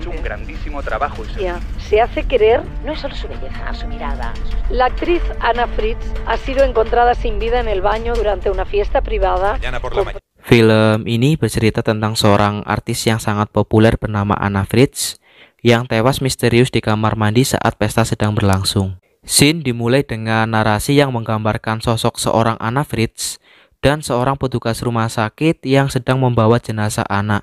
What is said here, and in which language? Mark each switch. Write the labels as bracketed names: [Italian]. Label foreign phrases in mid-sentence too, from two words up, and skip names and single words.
[Spanish] Ha hecho un grandísimo trabajo. Se hace querer. No es solo su belleza, su mirada. La actriz Anna Fritz ha sido encontrada sin vida en el baño durante una fiesta privada. [Indonesian] Film ini bercerita tentang seorang artis yang sangat populer bernama Anna Fritz yang tewas misterius di kamar mandi saat pesta sedang berlangsung. Scene dimulai dengan narasi yang menggambarkan sosok seorang Anna Fritz dan seorang petugas rumah sakit yang sedang membawa jenazah Anna.